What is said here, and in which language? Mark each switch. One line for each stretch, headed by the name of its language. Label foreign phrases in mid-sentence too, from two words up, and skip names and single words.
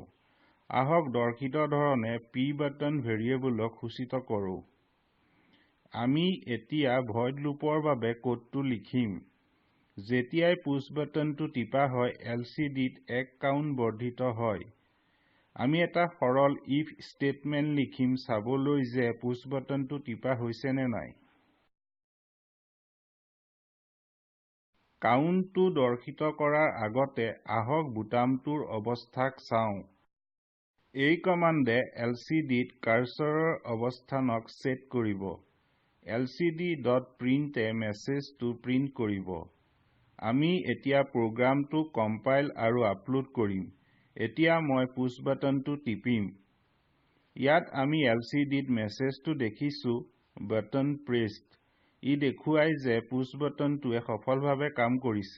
Assamese: আহক দৰ্শিত ধৰণে
English: p button variable
Assamese: সূচিত কৰো। আমি এতিয়া
English: void loop
Assamese: বাবে কোডটো লিখিম। যেতিয়াই
English: push button
Assamese: টিপা হয় LCDত এক কাউন্ট বৰ্ধিত হয়। আমি এটা সৰল
English: if statement
Assamese: লিখিম চাবলৈ যে
English: push button
Assamese: টিপা হৈছে নে নাই। কাউন্টটো দৰ্শিত কৰাৰ আগতে আহক বুটামটোৰ অৱস্থাক চাওঁ। এই কমাণ্ডে LCDত কাৰ্সৰৰ অৱস্থানক সেট কৰিব। lcd.print এ মেছেজটো প্ৰিন্ট কৰিব। আমি এতিয়া প্ৰগ্ৰামটো কম্পাইল আৰু আপলোড কৰিম। এতিয়া মই
English: push button
Assamese: টিপিম। ইয়াত আমি LCDত মেছেজটো দেখিছো
English: button pressed.
Assamese: ই দেখুৱাই যে
English: push button
Assamese: সফলভাৱে কাম কৰিছে।